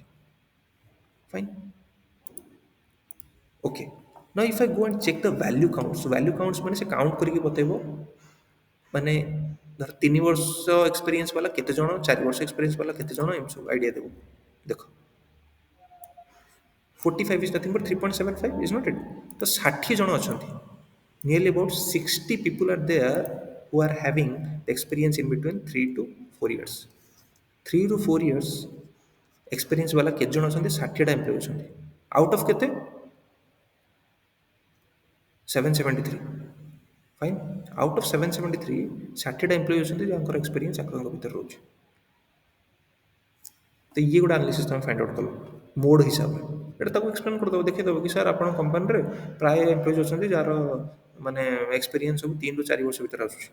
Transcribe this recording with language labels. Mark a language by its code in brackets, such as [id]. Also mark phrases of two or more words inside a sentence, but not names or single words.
[en] fine okay na if I go and check the value counts [or] ମାନେ ସେ କାଉଣ୍ଟ କରିକି ବତେଇବ ମାନେ ଧର 3 ବର୍ଷ ଏକ୍ସପିରିଏନ୍ସ ବାଲା କେତେ ଜଣ 4 ବର୍ଷ ଏକ୍ସପିରିଏନ୍ସ ବାଲା କେତେ ଜଣ ଏମିତି ସବୁ ଆଇଡ଼ିଆ ଦେବ। [en] ଦେଖ 45 is nothing but 3.75 is not it [or] ତ 60 ଜଣ ଅଛନ୍ତି। [en] Nearly about 60 people are there who are having the experience in between 3 to 4 years. [or] 3 ରୁ 4 years ଏକ୍ସପିରିଏନ୍ସ ବାଲା କେତେ ଜଣ ଅଛନ୍ତି 60ଟା ଏମ୍ପ୍ଲୟ ଅଛନ୍ତି। [en] out of [or] କେତେ 773 [en] fine out of [or] 773 60ଟା ଏମ୍ପ୍ଲୟ ଅଛନ୍ତି ଯାହାଙ୍କର ଏକ୍ସପିରିଏନ୍ସ ଆପଣଙ୍କ ଭିତରେ ରହୁଛି। ତ ଇଏ ଗୋଟେ ଆନାଲିସିସ୍ ତୁମେ [en] find out [or] କଲ ମୋଡ଼ ହିସାବରେ ଏଇଟା ତାକୁ ଏକ୍ସପ୍ଲେନ୍ କରିଦେବ ଦେଖେଇଦେବ କି ସାର୍ ଆପଣଙ୍କ କମ୍ପାନୀରେ ପ୍ରାୟ ଏମ୍ପ୍ଲୟିଜ୍ ଅଛନ୍ତି ଯାହାର ମାନେ ଏକ୍ସପିରିଏନ୍ସ ସବୁ 3ରୁ 4 ବର୍ଷ ଭିତରେ ଆସୁଛି।